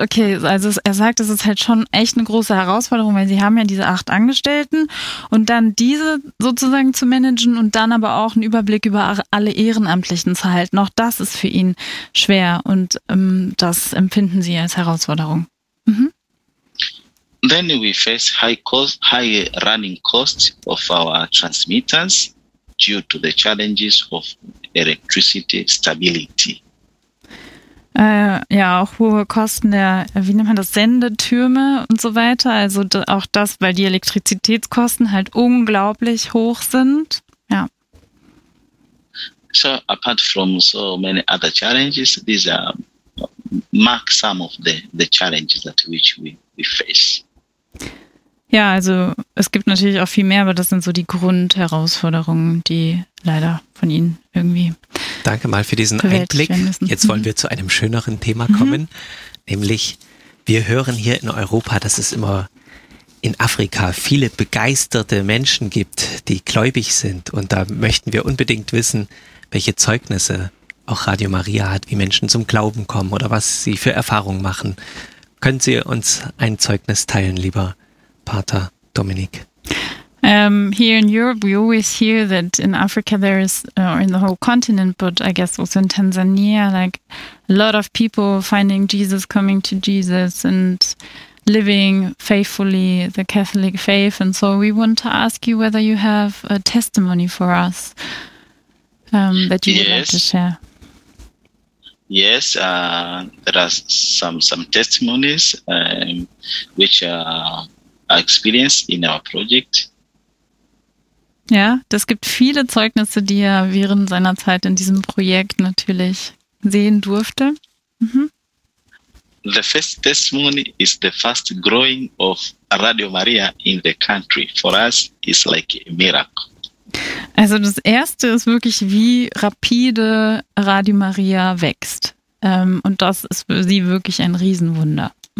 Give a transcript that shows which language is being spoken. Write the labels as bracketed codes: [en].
[de] Okay, also er sagt, es ist halt schon echt eine große Herausforderung, weil sie haben ja diese 8 Angestellten und dann diese sozusagen zu managen und dann aber auch einen Überblick über alle Ehrenamtlichen zu halten. Auch das ist für ihn schwer und das empfinden sie als Herausforderung. Mhm. [en] Then we face high running costs of our transmitters due to the challenges of electricity stability. [de] Ja, auch hohe Kosten der, wie nennt man das, Sendetürme und so weiter. Also auch das, weil die Elektrizitätskosten halt unglaublich hoch sind. Ja. [en] So apart from so many other challenges, these are mark some of the challenges that which we face. [de] Ja, also es gibt natürlich auch viel mehr, aber das sind so die Grundherausforderungen, die leider von Ihnen irgendwie. Danke mal für diesen Einblick. Jetzt wollen wir zu einem schöneren Thema kommen, nämlich wir hören hier in Europa, dass es immer in Afrika viele begeisterte Menschen gibt, die gläubig sind. Und da möchten wir unbedingt wissen, welche Zeugnisse auch Radio Maria hat, wie Menschen zum Glauben kommen oder was sie für Erfahrungen machen. Können Sie uns ein Zeugnis teilen, lieber Pater Dominik? [en] Here in Europe, we always hear that in Africa there is, or in the whole continent, but I guess also in Tanzania, like a lot of people finding Jesus, coming to Jesus and living faithfully the Catholic faith. And so we want to ask you whether you have a testimony for us that you would like to share. Yes, there are some testimonies which are experienced in our project. [de] Ja, das gibt viele Zeugnisse, die er während seiner Zeit in diesem Projekt natürlich sehen durfte. [en] The first testimony is the fast growing of Radio Maria in the country. For us, it's like a miracle. [de] Also das erste ist wirklich, wie rapide Radio Maria wächst. Und das ist für sie wirklich ein Riesenwunder.